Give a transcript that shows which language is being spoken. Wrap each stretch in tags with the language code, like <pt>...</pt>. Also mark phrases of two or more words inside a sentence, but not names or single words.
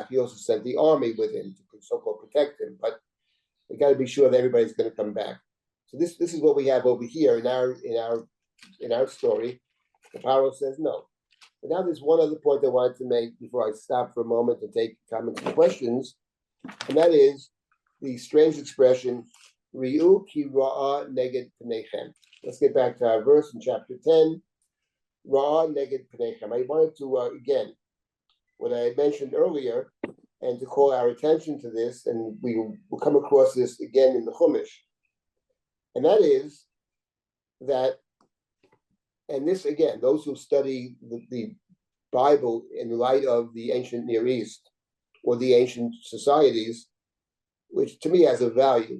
<en>He also sent the army with him to so-called protect him, but we got to be sure that everybody's going to come back. So this is what we have over here in our story. The Paro says no. But now there's one other point I wanted to make before I stop for a moment to take comments and questions, and that is the strange expression</en> <he>"ראו כי רעה נגד פניכם."</he> <en>Let's get back to our verse in chapter 10.</en> <he>רעה נגד פניכם.</he> <en>I wanted to again what I had mentioned earlier, and to call our attention to this, and we will come across this again in the Chumash, and that is that. And this, again, those who study the Bible in light of the ancient Near East or the ancient societies, which to me has a value.</en>